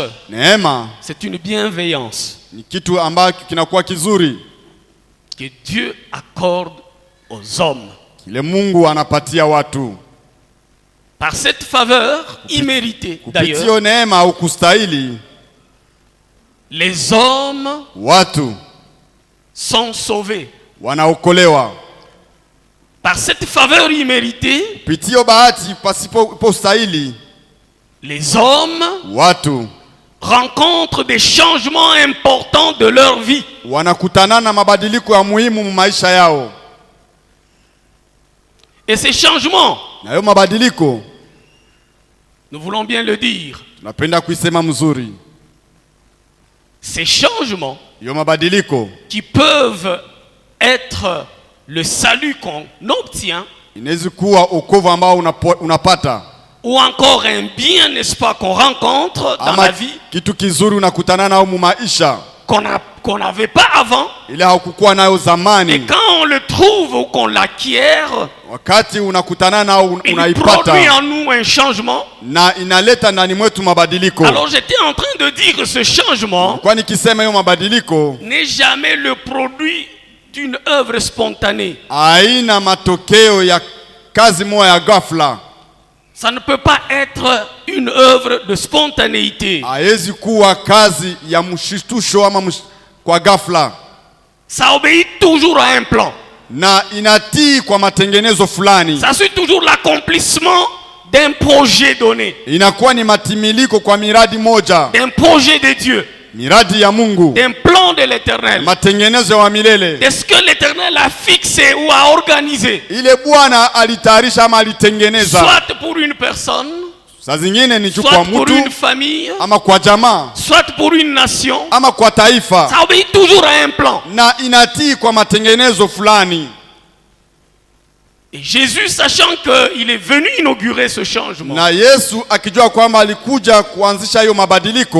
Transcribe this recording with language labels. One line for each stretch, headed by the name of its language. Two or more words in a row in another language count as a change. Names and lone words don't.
Swahili: Neema
French: c'est une bienveillance
Swahili: ni kitu ambacho kinakuwa kizuri,
French: que Dieu accorde aux hommes.
Swahili: kile Mungu anapatia watu.
French: Par cette faveur imméritée, d'ailleurs,
Swahili: Kupitia neema au kustahili,
French: les hommes
Swahili: watu
French: sont sauvés.
Swahili: wanaokolewa.
French: Par cette faveur imméritée,
Swahili: Kupitia bahati pasipo stahili,
French: les hommes
Swahili: watu
French: rencontrent des changements importants de leur vie.
Swahili: wanakutana na mabadiliko ya muhimu mu maisha yao.
French: Et ces changements,
Swahili: Na hiyo mabadiliko
French: nous voulons bien le dire,
Swahili: tunapenda kuisema mzuri.
French: ces changements
Swahili: Hiyo mabadiliko
French: qui peuvent être le salut qu'on obtient,
Swahili: inaweza kuwa wokovu ambao unapata,
French: ou encore un bien, n'est-ce pas, qu'on rencontre dans
Swahili: ama
French: la vie,
Swahili: kitu kizuri unakutana nao mu maisha
French: qu'on n'avait pas avant.
Swahili: ile haukukuwa nayo
French: Et
Swahili: zamani.
French: quand on le trouve ou qu'on l'acquiert,
Swahili: Wakati unakutana nao
French: il
Swahili: unaipata
French: produit en nous un changement.
Swahili: na inaleta ndani mwetu mabadiliko.
French: Alors j'étais en train de dire que ce changement
Swahili: Kwani kisema hiyo mabadiliko
French: n'est jamais le produit d'une œuvre spontanée.
Swahili: haina matokeo ya kazi moja ya ghafla.
French: Ça ne peut pas être une œuvre de spontanéité.
Swahili: Haiwezi kuwa kazi ya mshtusho ama kwa ghafla,
French: Ça obéit toujours à un plan.
Swahili: na inatii kwa matengenezo fulani.
French: Ça suit toujours l'accomplissement d'un projet donné,
Swahili: Inakuwa ni matimiliko kwa miradi moja,
French: d'un projet de Dieu,
Swahili: miradi ya Mungu,
French: d'un plan de l'Éternel,
Swahili: matengenezo ya milele,
French: de ce que l'Éternel a fixé ou a organisé,
Swahili: ile Bwana alitayarisha ama alitengeneza.
French: soit pour une personne,
Swahili: Saa zingine ni kwa
French: soit pour
Swahili: mtu
French: une famille,
Swahili: ama kwa jamaa
French: soit pour une nation.
Swahili: ama kwa taifa,
French: Ça obéit toujours à un plan.
Swahili: na inatii kwa matengenezo fulani.
French: Et Jésus, sachant qu'il est venu inaugurer ce changement,
Swahili: Na Yesu akijua kwamba alikuja kuanzisha hiyo mabadiliko,